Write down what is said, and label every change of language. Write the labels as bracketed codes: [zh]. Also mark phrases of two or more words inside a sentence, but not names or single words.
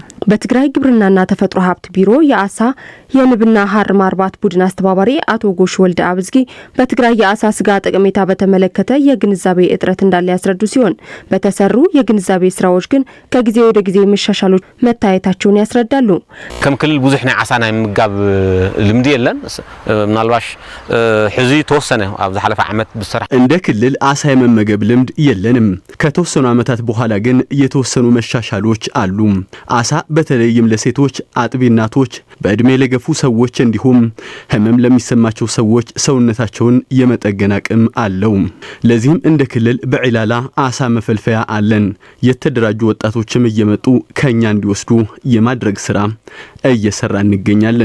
[am] በትግራይ ግብርናና ተፈጥሮ ሀብት ቢሮ የአሳ የንብና ሀር ማርባት ቡድን አስተባባሪ አቶ ጎሽ ወልደ አብዝጊ በትግራይ የአሳ ስጋ ጠቀሜታ በተመለከተ የግንዛቤ እጥረት እንዳለ ያስረዱ ሲሆን በተሰሩ የግንዛቤ ስራዎች ግን ከጊዜ ወደ ጊዜ መሻሻሎች መታየታቸውን ያስረዳሉ። [ti] ከም ክልል ብዙሕ ናይ ዓሳ ናይ ምጋብ ልምዲ የለን ምናልባሽ ሕዚ ተወሰነ ኣብ ዝሓለፈ ዓመት ብስራሕ [am] እንደ ክልል አሳ የመመገብ ልምድ የለንም። ከተወሰኑ ዓመታት በኋላ ግን የተወሰኑ መሻሻሎች አሉ። አሳ በተለይም ለሴቶች አጥቢ እናቶች በእድሜ ለገፉ ሰዎች እንዲሁም ህመም ለሚሰማቸው ሰዎች ሰውነታቸውን የመጠገን አቅም አለው። ለዚህም እንደ ክልል በዕላላ አሳ መፈልፈያ አለን። የተደራጁ ወጣቶችም እየመጡ ከኛ እንዲወስዱ የማድረግ ስራ እየሰራ እንገኛለን።